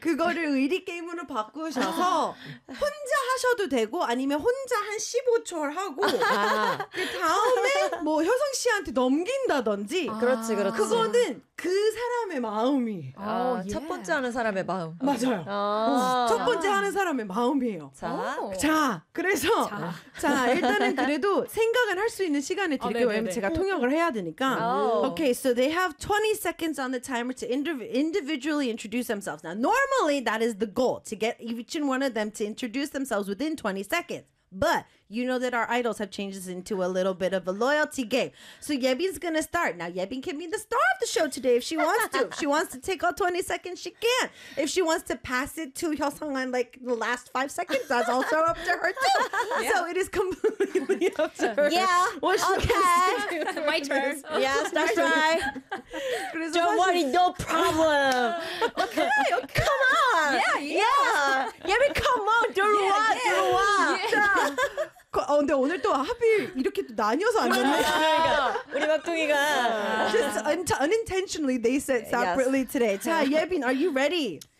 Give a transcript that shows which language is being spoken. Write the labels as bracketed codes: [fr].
[ko] 그거를 의리 게임으로 바꾸셔서 혼자 하셔도 되고 아니면 혼자 한 15초를 하고 그 다음에 뭐 효성 씨한테 넘긴다든지. 그렇지, 그렇지. 그거는 그 사람의 마음이. 첫 번째 하는 사람의 마음. 맞아요. 첫 번째 하는 사람의 마음이에요. 자, 자, 그래서 자. 자, 일단은 그래도 생각을 할 수 있는 시간을 드릴게요. 왜냐면 제가 통역을 해야 되니까. [en] Okay, so they have 20 seconds on the timer to individually introduce themselves. Now, normally that is the goal to get each and one of them to introduce themselves within 20 seconds. But you know that our idols have changed this into a little bit of a loyalty game. So Yebin's gonna start. Now Yebin can be the star of the show today if she wants to. If she wants to take all 20 seconds, she can. If she wants to pass it to Hyosung on like the last 5 seconds, that's also up to her too. Yeah. So it is completely up to her. Yeah. What she okay. My turn. Yeah, start right. Don't worry, no problem. Okay, okay. Come on. Yeah. Yebin, come on. Do what? Yeah. [ko] 근데 오늘 또 하필 이렇게 또 나뉘어서 안 됐네. 그러니까 우리 막둥이가 [en] just unintentionally they said separately yes. today. 자, 예빈, are you ready?